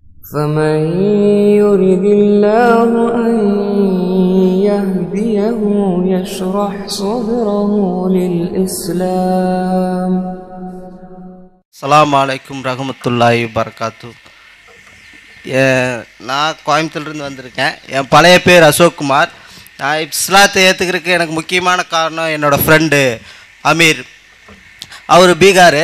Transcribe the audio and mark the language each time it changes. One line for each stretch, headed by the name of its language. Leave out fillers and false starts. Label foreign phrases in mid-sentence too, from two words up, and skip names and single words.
Arabic: فمن يرد الله أن يهديه يشرح صدره للإسلام. السلام عليكم ورحمة الله وبركاته.
Tamil: நான் கோயம்புத்தூர்லேருந்து வந்திருக்கேன். என் பழைய பேர் அசோக்குமார். நான் இஸ்லாத்தை ஏற்றுக்கிறதுக்கு எனக்கு முக்கியமான காரணம் என்னோடய ஃப்ரெண்டு அமீர். அவர் பீகார்.